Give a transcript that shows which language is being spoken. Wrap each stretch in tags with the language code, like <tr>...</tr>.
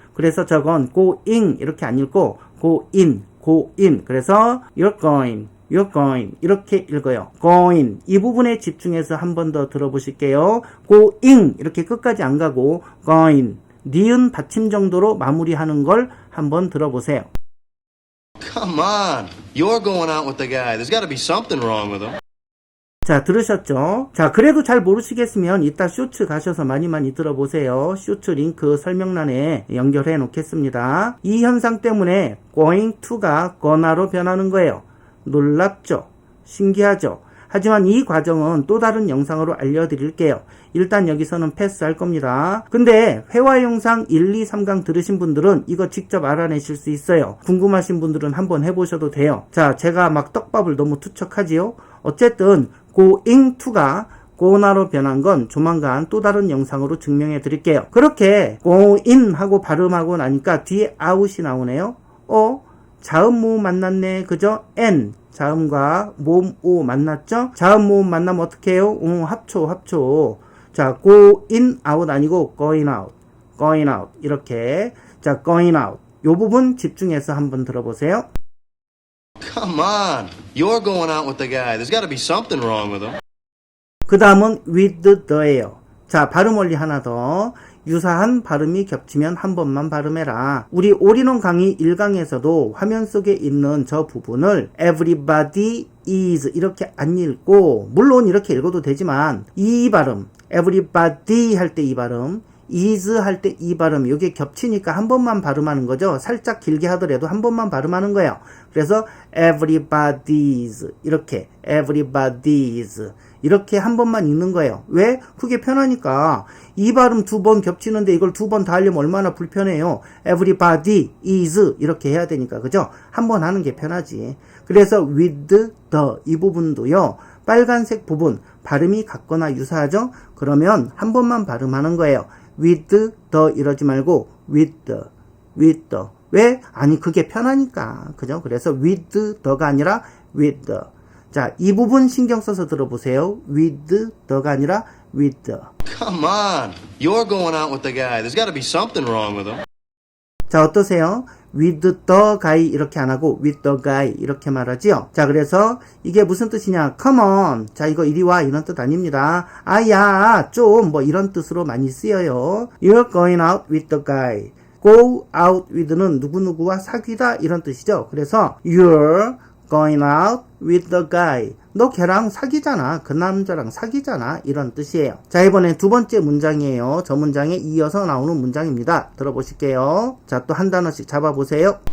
<ko>그래서 저건 going 이렇게 안 읽고</ko> <en>go in.</en> <ko>그래서</ko> <en>you're going</en> <ko>이렇게 읽어요. going 이 부분에 집중해서 한 번 더 들어보실게요. going 이렇게 끝까지 안 가고 going 니은 받침 정도로 마무리하는 걸 한번 들어보세요.</ko> <en>Come on. You're going out with the guy. There's got to be something wrong with him.</en> <ko>자, 들으셨죠? 자, 그래도 잘 모르시겠으면 이따 쇼츠 가셔서 많이 들어보세요. 쇼츠 링크 설명란에 연결해 놓겠습니다. 이 현상 때문에</ko> <en>going to</en> <ko>가 gona로 변하는 거예요. 놀랍죠? 신기하죠? 하지만 이 과정은 또 다른 영상으로 알려드릴게요. 일단 여기서는 패스할 겁니다. 근데 회화 영상 1, 2, 3강 들으신 분들은 이거 직접 알아내실 수 있어요. 궁금하신 분들은 한번 해보셔도 돼요. 자, 제가 막 떡밥을 너무 투척하지요? 어쨌든</ko> <en>going to</en> <ko>가</ko> <en>go now</en> <ko>로 변한 건 조만간 또 다른 영상으로 증명해 드릴게요. 그렇게</ko> <en>go in</en> <ko>하고 발음하고 나니까 뒤에 out이 나오네요. 자음 모음 만났네. 그죠? n 자음과 모음 o 만났죠? 자음 모음 만나면 어떻게 해요? 합초. 자,</ko> <en>go in out</en> <ko>아니고</ko> <en>going out</en> <ko>이렇게. 자,</ko> <en>going out</en> <ko>요 부분 집중해서 한번 들어보세요.</ko> <en>Come on. You're going out with the guy. There's got to be something wrong with him.</en> <ko>그 다음은</ko> <en>with the</en> <ko>예요. 자, 발음 원리 하나 더. 유사한 발음이 겹치면 한 번만 발음해라. 우리 올인원 강의 1강에서도 화면 속에 있는 저 부분을</ko> <en>everybody is</en> <ko>이렇게 안 읽고, 물론 이렇게 읽어도 되지만 이 발음, everybody 할 때 이 발음, is 할 때 이 발음, 이게 겹치니까 한 번만 발음하는 거죠. 살짝 길게 하더라도 한 번만 발음하는 거예요. 그래서 everybody's 이렇게 everybody's 이렇게 한 번만 읽는 거예요. 왜? 그게 편하니까. 이 발음 두 번 겹치는데 이걸 두 번 다 하려면 얼마나 불편해요.</ko> <en>everybody is</en> <ko>이렇게 해야 되니까. 그죠? 한 번 하는 게 편하지. 그래서</ko> <en>with the</en> <ko>이 부분도요. 빨간색 부분 발음이 같거나 유사하죠? 그러면 한 번만 발음하는 거예요.</ko> <en>with the</en> <ko>이러지 말고 with the. 왜? 아니 그게 편하니까. 그죠? 그래서</ko> <en>with the</en> <ko>가 아니라 with the. 자, 이 부분 신경 써서 들어보세요.</ko> <en>with the</en> <ko>가 아니라 with the.</ko> <en>Come on. You're going out with the guy. There's got to be something wrong with him.</en> <ko>자, 어떠세요?</ko> <en>with the guy</en> <ko>이렇게 안 하고 with the guy 이렇게 말하지요. 자, 그래서 이게 무슨 뜻이냐?</ko> <en>come on.</en> <ko>자, 이거 이리 와 이런 뜻 아닙니다. 야, 좀 뭐 이런 뜻으로 많이 쓰여요.</ko> <en>You're going out with the guy. go out with</en> <ko>는 누구누구와 사귀다 이런 뜻이죠. 그래서</ko> <en>you're going out with the guy.</en> <ko>너 걔랑 사귀잖아. 그 남자랑 사귀잖아. 이런 뜻이에요. 자, 이번엔 두 번째 문장이에요. 저 문장에 이어서 나오는 문장입니다. 들어보실게요. 자, 또 한 단어씩 잡아보세요.</ko>